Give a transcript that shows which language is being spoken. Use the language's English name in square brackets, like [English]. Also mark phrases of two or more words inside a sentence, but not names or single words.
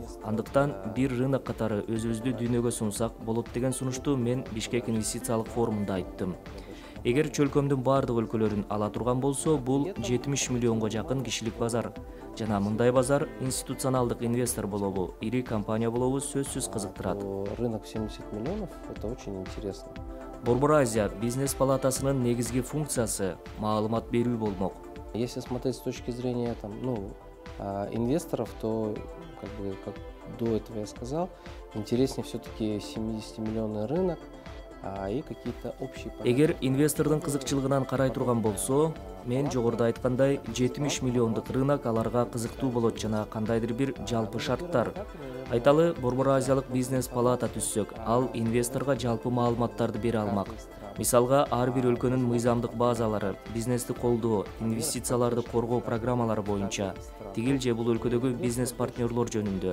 [Kyrgyz] Андыктан бир рынок катары өзүбүздү дүйнөгө сунсак болот деген сунушту мен Бишкек инвестициялык форумунда айттым. Эгер чөлкөмдүн бардык өлкөлөрүн ала турган болсо, бул 70 миллионго жакын кишилик базар. Жана мындай базар институционалдык инвестор болобу, ири компания болобу сөзсүз кызыктырат. [Russian] Рынок 70 миллионов, это очень интересно. [Kyrgyz] Борбор Азия бизнес палатасынын негизги функциясы маалымат берүү болмок. [Russian] Если смотреть с точки зрения инвесторов, то, как до этого я сказал, интереснее все-таки 70-миллионный рынок и какие-то общие... [Kyrgyz] Эгер инвестордун кызыкчылыгынан карай турган болсо, мен жогоруда айткандай 70 миллиондук рынок аларга кызыктуу болот жана кандайдыр бир жалпы шарттар. Айталы, Борбор Азиялык бизнес палата түзсөк, ал инвесторго жалпы маалыматтарды бере алмак. Мисалга, ар бир өлкөнүн мыйзамдык базалары, бизнести колдоо, инвестицияларды коргоо программалары боюнча, тигил же бул өлкөдөгү бизнес партнерлор жөнүндө.